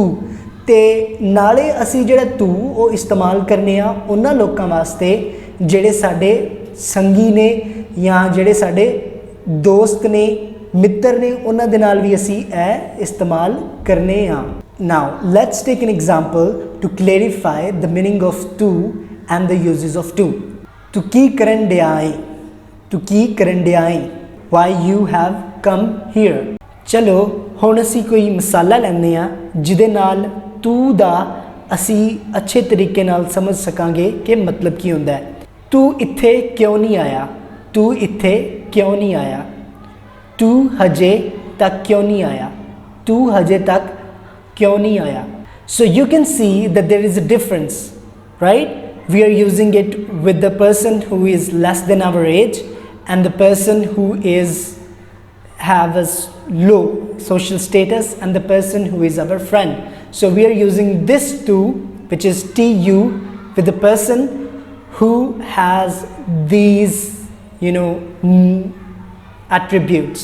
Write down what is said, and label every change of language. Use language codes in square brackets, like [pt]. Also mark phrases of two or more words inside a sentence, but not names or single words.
[pa] ਤੇ ਨਾਲੇ ਅਸੀ ਜਿਹੜਾ ਤੂ ਵੋ ਇਸਤੇਮਾਲ ਕਰਨੇ ਉਨ੍ਹਾਂ ਲੋਕਾਂ ਵਾਸਤੇ ਜਿਹੜੇ ਸਾਡੇ ਸੰਗੀ ਨੇ ਯਾ ਜਿਹੜੇ ਸਾਡੇ ਦੋਸਤ ਨੇ ਮਿੱਤਰ ਨੇ ਉਨ੍ਹਾਂ ਦੇ ਨਾਲ ਭੀ ਅਸੀ ਇਸਤੇਮਾਲ ਕਰਨੇ ਆ. [en] Now let's take an example to clarify the meaning of tu and the uses of tu. [pa] ਤੂ ਕੀ ਕਰਨ ਦਿਆ ਹੈ, ਤੂ ਕੀ ਕਰਨ ਦਿਆ ਹੈ, [en] Why you have come here. [pa] ਚਲੋ ਹੁਣ ਅਸੀ ਕੋਈ ਮਿਸਾਲਾ ਲੈਂਦੇ ਆ ਜਿਹਦੇ ਨਾਲ ਤੂ ਦਾ ਅਸੀ ਅੱਛੇ ਤਰੀਕੇ ਨਾਲ ਸਮਝ ਸਕਾਂਗੇ ਕਿ ਮਤਲਬ ਕੀ ਹੁੰਦਾ ਹੈ. ਤੂ ਇੱਥੇ ਕਿਉਂ ਨਹੀਂ ਆਇਆ, ਤੂ ਇੱਥੇ ਕਿਉਂ ਨਹੀਂ ਆਇਆ, ਤੂ ਹਜੇ ਤਕ ਕਿਉਂ ਨਹੀਂ ਆਇਆ, ਤੂ ਹਜੇ ਤਕ ਕਿਉਂ ਨਹੀਂ ਆਇਆ. [en] So you can see that there is a difference, right? We are using it with the person who is less than our age and the person who is have a low social status and the person who is our friend. So we are using this too, which is tu, with the person who has these attributes.